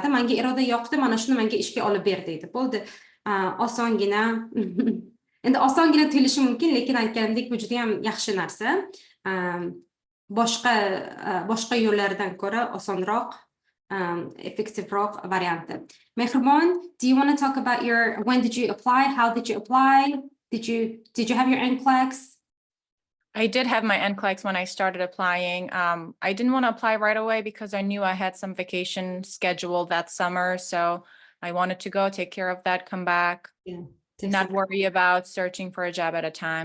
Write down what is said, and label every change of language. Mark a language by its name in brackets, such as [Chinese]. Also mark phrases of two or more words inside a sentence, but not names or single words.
[Uzbek] Menga Iroda yoqdi, mana shuni menga ishga olib ber deydi. Bo'ldi. Osongina. Endi osongina tuyulishi mumkin, lekin aytganimdek bu juda ham yaxshi narsa. Boshqa yo'llardan ko'ra osonroq, effectiveroq varianti. Mehribon, [English] do you want to talk about when did you apply? How did you apply? Did you have your NCLEX? I did have my NCLEX when I started applying. I didn't want to apply right away because I knew I had some vacation scheduled that summer. So I wanted to go take care of that, come back, not worry about searching for a job at a time.